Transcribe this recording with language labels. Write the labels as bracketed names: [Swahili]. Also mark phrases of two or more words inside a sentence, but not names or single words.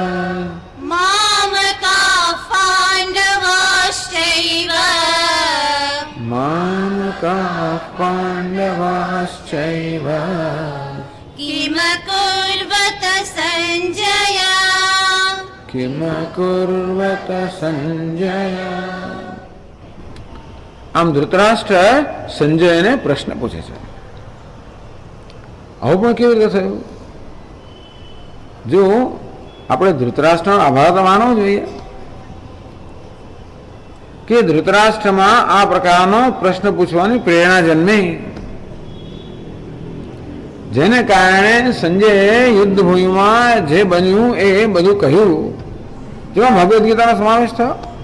[Sanskrit] मामकाः पाण्डवाश्चैव मामकाः पाण्डवाश्चैव किमकुर्वत सञ्जय किमकुर्वत संजय। [Gujarati] આમ ધૃતરાષ્ટ્ર સંજયને પ્રશ્ન પૂછે છે, આવું પણ કેવી રીતે થયું? જો આપણે ધૃતરાષ્ટ્રનો આભાર તો માનવો જોઈએ કે ધૃતરાષ્ટ્રમાં આ પ્રકારનો પ્રશ્ન પૂછવાની પ્રેરણા જન્મી, જેને કારણે સંજયે યુદ્ધભૂમિમાં જે બન્યું એ બધું કહ્યું, જેમાં ભગવદ્ ગીતાનો સમાવેશ થયો.